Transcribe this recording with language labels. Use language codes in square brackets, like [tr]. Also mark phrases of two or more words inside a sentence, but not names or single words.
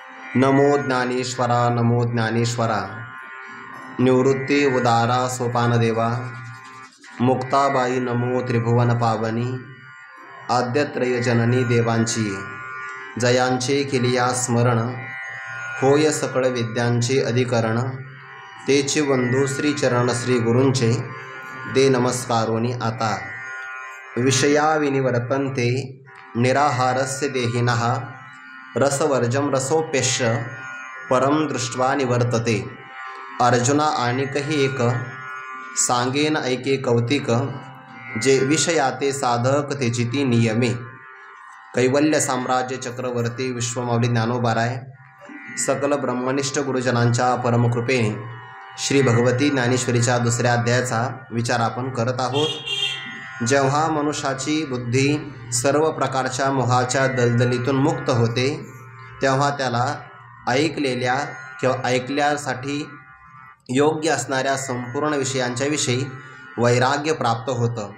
[mr] नमो ज्ञानेश्वरा नमो ज्ञानेश्वरा। निवृत्ती उदारा सोपानदेवा। मुक्ताबाई नमो त्रिभुवन पावनी। आद्यत्रय जननी देवांची जयांचे केलिया स्मरण। होय सकळ विद्यांचे अधिकरण। तेचे बंधू श्रीचरण श्री गुरूंचे दे नमस्कारोनी आता। [sa] विषया विनिवर्तन्ते निराहारस्य देहिनः। रसवर्जम रसोप्यश्य परम दृष्ट्वा निवर्तते। [mr] अर्जुना आणिकही एक सांगेन ऐके कौतिक। जे विषयाते साधक तेचिती नियमे। कैवल्य साम्राज्य चक्रवर्ती विश्वमाऊली ज्ञानोबाराय सकल ब्रह्मनिष्ठ गुरुजनांच्या परमकृपेने श्री भगवती ज्ञानेश्वरीच्या दुसऱ्या अध्यायाचा विचार आपण करत आहोत। जेव्हा मनुष्याची बुद्धी सर्व प्रकारच्या मोहाच्या दलदलीतून मुक्त होते तेव्हा त्याला ऐकलेल्या किंवा ऐकल्यासाठी योग्य असणाऱ्या संपूर्ण विषयांच्या विषयी वैराग्य प्राप्त होतं।